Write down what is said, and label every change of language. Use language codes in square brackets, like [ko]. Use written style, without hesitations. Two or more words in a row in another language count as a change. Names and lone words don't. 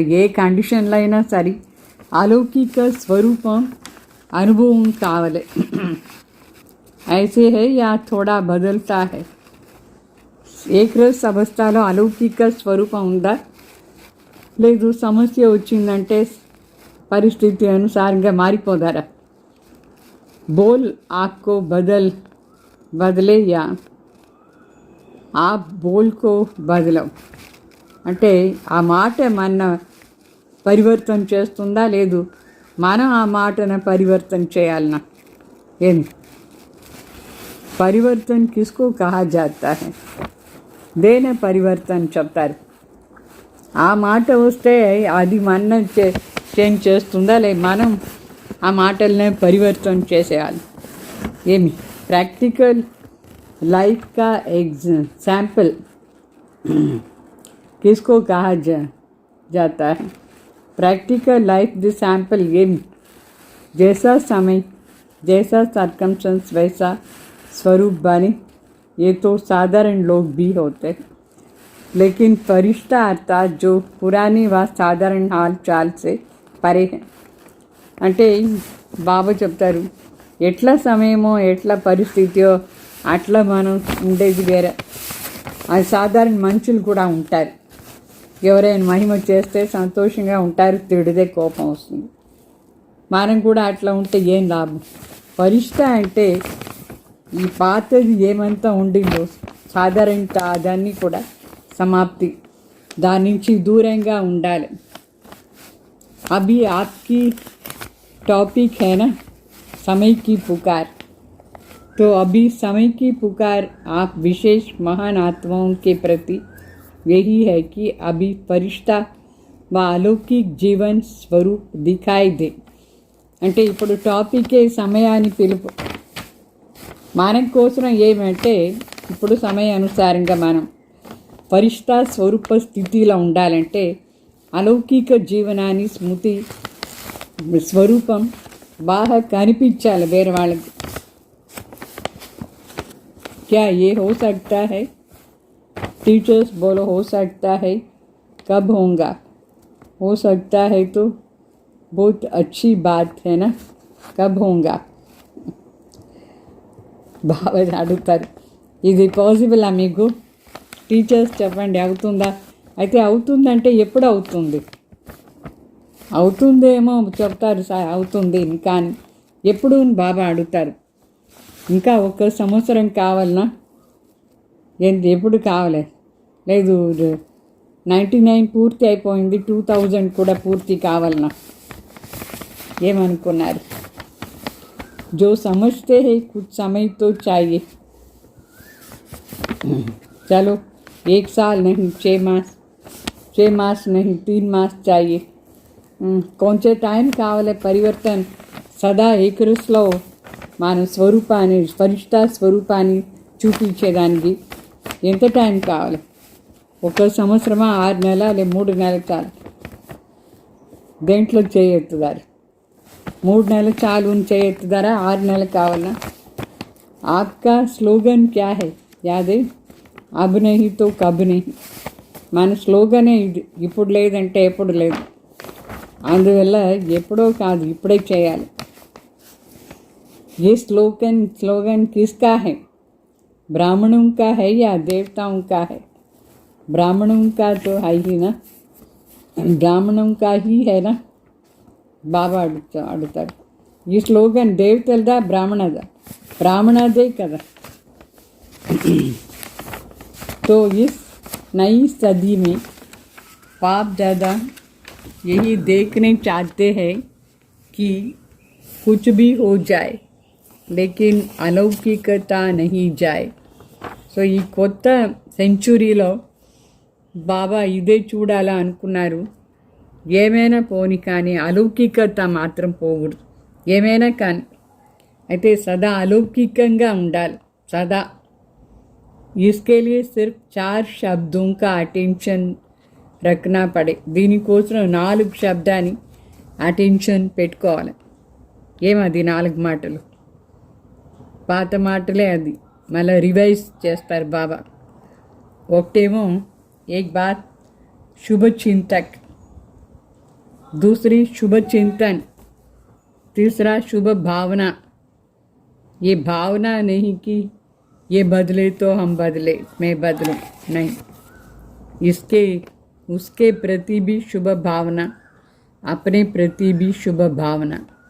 [te] ఏ కండిషన్లో అయినా సరే अलौकिक స్వరూపం అనుభవం కావాలి. [hi] ऐसे है या थोड़ा बदलता है. [te] ఏకరస్ అవస్థలో अलौकिक స్వరూపం ఉందా, లేదు సమస్య వచ్చిందంటే పరిస్థితి అనుసారంగా మారిపోదారా. [hi] बोल आपको बदले या आप बोल को बदलो. [te] అంటే ఆ మాట మన పరివర్తన చేస్తుందా, లేదు మనం ఆ మాటను పరివర్తన చేయాలన్నా. ఏం పరివర్తన [hi] किसको कहा जाता है, [te] దేనే పరివర్తన చెప్తారు. ఆ మాట వస్తే అది మన చేంజ్ చేస్తుందా, లేదు మనం ఆ మాటలనే పరివర్తన చేసేయాలి. [hi] ఏమి [en] practical life [hi] का एग्जाम्पल किसको कहा जाता है. [en] practical life the sample game. [hi] जैसा समय जैसा सर्कमस्टेंस वैसा स्वरूप बने. ये तो साधारण लोग भी होते, लेकिन फरिश्ता अर्थात जो पुरानी व साधारण हाल चाल से परे हैं. [te] అంటే బాబా చెప్తారు, ఎట్లా సమయమో ఎట్లా పరిస్థితియో అట్లా మనం ఉండేది వేరే. అది సాధారణ మనుషులు కూడా ఉంటారు. ఎవరైనా మహిమ చేస్తే సంతోషంగా ఉంటారు, తిడితే కోపం వస్తుంది. మనం కూడా అట్లా ఉంటే ఏం లాభం. పరిష్ట అంటే ఈ పాతది ఏమంతా ఉండిందో సాధారణత అదన్నీ కూడా సమాప్తి, దాని నుంచి దూరంగా ఉండాలి. [hi] अभी आपकी टॉपिक है ना समय की पुकार. तो अभी समय की पुकार आप विशेष महान आत्माओं के प्रति यही है कि अभी फरिश्ता व अलौकिक जीवन स्वरूप दिखाई दे. [te] అంటే ఇప్పుడు టాపికే సమయాన్ని పిలుపు. మన కోసం ఏమంటే ఇప్పుడు సమయానుసారంగా మనం ఫరిష్తా స్వరూప స్థితిలో ఉండాలంటే अलौकिक జీవనాన్ని స్మృతి స్వరూపం బాగా కనిపించాలి వేరే వాళ్ళకి. [hi] क्या ये हो सकता है. टीचर्स बोलो हो सकता है. कब होगा. हो सकता है तो बहुत अच्छी बात है ना. कब होगा. [te] బాగా అడుగుతారు, ఇది పాసిబులా మీకు, టీచర్స్ చెప్పండి అవుతుందా. అయితే అవుతుందంటే ఎప్పుడు అవుతుంది, అవుతుందేమో చెప్తారు సార్ అవుతుంది, కానీ ఎప్పుడు బాబా అడుగుతారు. ఇంకా 1 సంవత్సరం కావాలన్నా, ఎప్పుడు కావాలి, లేదు 99 పూర్తి అయిపోయింది 2000 కూడా పూర్తి కావాలన్నా ఏమనుకున్నారు. [hi] जो समझते हैं कुछ समय तो चाहिए. चलो 1 साल नहीं 6 मास नहीं 3 मास चाहिए. [te] కొంచెం టైం కావాలి. పరివర్తన సదా ఏకరస్లో మన స్వరూపాన్ని ఫరిష్తా స్వరూపాన్ని చూపించేదానికి ఎంత టైం కావాలి. 1 సంవత్సరమా 6 నెలలు లేదా 3 నెలలు చాలు. దేంట్లో చేయెత్తుదారు. 3 నెలలు చాలు చేయెత్తుదారా, 6 నెలలు కావాలన్నా. [hi] आपका స్లోగన్ क्या है याद है. अब नहीं तो कब नहीं. [te] మన స్లోగనే ఇది, ఇప్పుడు లేదంటే ఎప్పుడు లేదు. అందువల్ల ఎప్పుడో కాదు ఇప్పుడే చేయాలి. [hi] ये स्लोगन किसका है. ब्राह्मणों का है या देवताओं का है? ब्राह्मणों का तो है ही ना, ब्राह्मणों का ही है ना. [te] బాబా అడుగుతారు ఈ స్లోగన్ దేవతలదా బ్రాహ్మణదా? బ్రాహ్మణదే కదా. [hi] तो इस नई सदी में बाप दादा यही देखने चाहते हैं कि कुछ भी हो जाए लेकिन अलौकिकता नहीं जाए. [te] సో ఈ కొత్త సెంచురీలో బాబా ఇదే చూడాలా అనుకున్నారు. ఏమైనా పోని కానీ అలౌకికత మాత్రం పోకూడదు. ఏమైనా కానీ అయితే సదా అలౌకికంగా ఉండాలి సదా. [hi] इसके लिए सिर्फ 4 शब्दों का अटेंशन रखना पड़े. [te] దీనికోసం 4 శబ్దాన్ని అటెన్షన్ పెట్టుకోవాలి. ఏమది 4 మాటలు? పాత మాటలే, అది మళ్ళీ రివైజ్ చేస్తారు బాబా. [hi] ఒకటేమో एक बात शुभ चिंतक, दूसरी शुभ चिंतन, तीसरा शुभ भावना. ये भावना नहीं कि ये बदले तो हम बदले, मैं बदलूं, नहीं. इसके उसके प्रति भी शुभ भावना, अपने प्रति भी शुभ भावना.